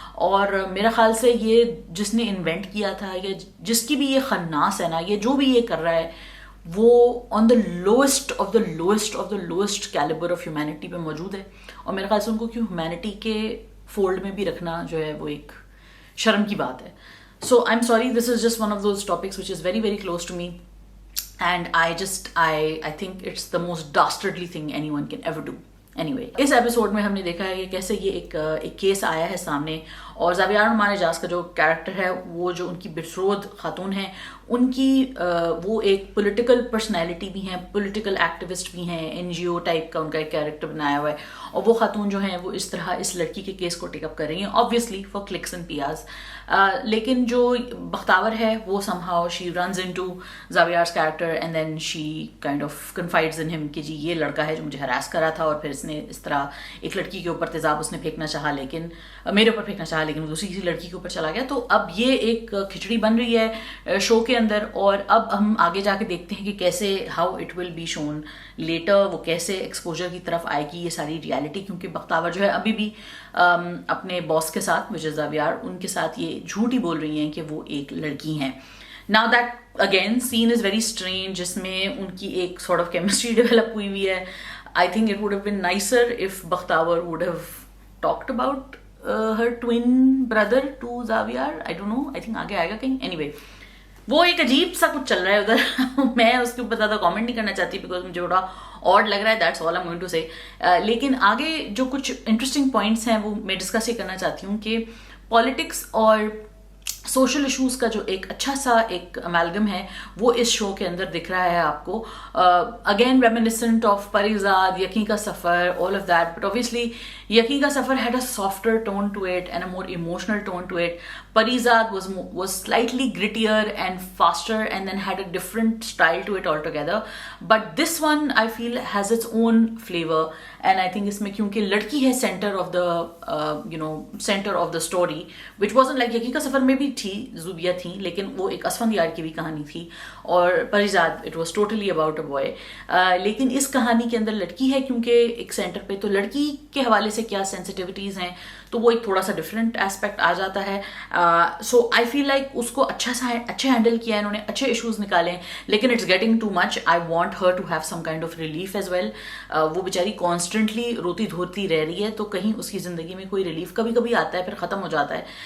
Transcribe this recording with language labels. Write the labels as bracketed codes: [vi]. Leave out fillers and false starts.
[ur] اور میرا خیال سے یہ جس نے انوینٹ کیا تھا یا جس کی بھی یہ خناس ہے نا، یہ جو بھی یہ کر رہا ہے وہ [en] on the lowest of the lowest of the lowest calibre of humanity [ur] پہ موجود ہے. اور میرے خیال سے ان کو کیوں ہیومینٹی کے فولڈ میں بھی رکھنا جو ہے وہ ایک شرم کی بات ہے. [en] So I am sorry, this is just one of those topics which is very very close to me. And I think it's the most dastardly thing anyone can ever do. [ur] Anyway, اس episode میں ہم نے دیکھا ہے کہ کیسے یہ ایک case آیا ہے سامنے، اور زاویار نعمان اعجاز کا جو کیریکٹر ہے وہ جو ان کی بٹرود خاتون ہیں ان کی وہ ایک پولیٹیکل پرسنالٹی بھی ہیں، پولیٹیکل ایکٹیوسٹ بھی ہیں، NGO ٹائپ کا ان کا ایک کیریکٹر بنایا ہوا ہے. اور وہ خاتون جو ہیں وہ اس طرح اس لڑکی کے کیس کو ٹیک اپ کر رہی ہیں [en] obviously for clicks and PRs. [ur] لیکن جو بختاور ہے وہ [en] somehow she runs into [ur] زاویار's [en] character and then she kind of confides in him [ur] کہ جی یہ لڑکا ہے جو مجھے ہراس کر رہا تھا، اور پھر اس نے اس طرح ایک لڑکی کے اوپر تیزاب اس نے پھینکنا چاہا، لیکن میرے اوپر پھینکنا چاہا لیکن وہ دوسری کسی لڑکی کے اوپر چلا گیا. تو اب یہ ایک کھچڑی بن رہی ہے شو کے اندر، اور اب ہم آگے جا کے دیکھتے ہیں کہ کیسے [en] how it will be shown later, [ur] وہ کیسے ایکسپوجر کی طرف آئے گی یہ ساری ریالٹی. کیونکہ بختاور جو ہے ابھی بھی اپنے باس کے ساتھ [en] which is [ur] زاویار، ان کے ساتھ یہ جھوٹ ہی بول رہی ہیں کہ وہ ایک لڑکی ہیں. [en] Now that again scene is very strange [ur] جس میں ان کی ایک [en] sort of chemistry develop [ur] ہوئی ہوئی ہے. [en] I think it would have been nicer if Bakhtavar would have talked about her twin brother to Zaviar. I don't know, I think [ur] آگے آئے گا کہیں. Anyway, وہ ایک عجیب سا کچھ چل رہا ہے ادھر. میں اس کے اوپر زیادہ کامنٹ نہیں کرنا چاہتی بیکاز مجھے بڑا آڈ لگ رہا ہے. [en] That's all I am going to say. [ur] لیکن آگے جو کچھ انٹرسٹنگ پوائنٹس ہیں وہ میں ڈسکس یہ کرنا چاہتی ہوں کہ پالیٹکس اور سوشل ایشوز کا جو ایک اچھا سا ایک امیلگم ہے وہ اس شو کے اندر دکھ رہا ہے آپ کو. [en] Again reminiscent of Parizad, Yaqeen ka Safar, all of that. But obviously Yaqeen ka Safar had a softer tone to it and a more emotional tone to it. Parizad was slightly grittier and faster and then had a different style to it altogether. But this one I feel has its own flavor, and I think [ur] اس میں کیونکہ لڑکی ہے [en] center of the center of the story, which wasn't like Yaqeen ka Safar [ur] میں بھی تھی زوبیہ تھیں لیکن وہ ایک اسفندیار کی بھی کہانی تھی، اور [en] Parizad it was totally about a boy. [ur] لیکن اس کہانی کے اندر لڑکی ہے کیونکہ ایک سینٹر پہ، تو لڑکی کے حوالے سے کیا سینسٹیوٹیز ہیں تو وہ ایک تھوڑا سا ڈفرینٹ ایسپیکٹ آ جاتا ہے. [en] so I feel like [ur] اس کو اچھے ہینڈل کیا ہے انہوں نے, اچھے ایشوز نکالے ہیں, لیکن [en] It's getting too much. I want her to have some kind of relief as well. [ur] وہ بیچاری کانسٹنٹلی روتی دھوتی رہ رہی ہے, تو کہیں اس کی زندگی میں کوئی ریلیف کبھی کبھی آتا ہے پھر ختم ہو جاتا ہے.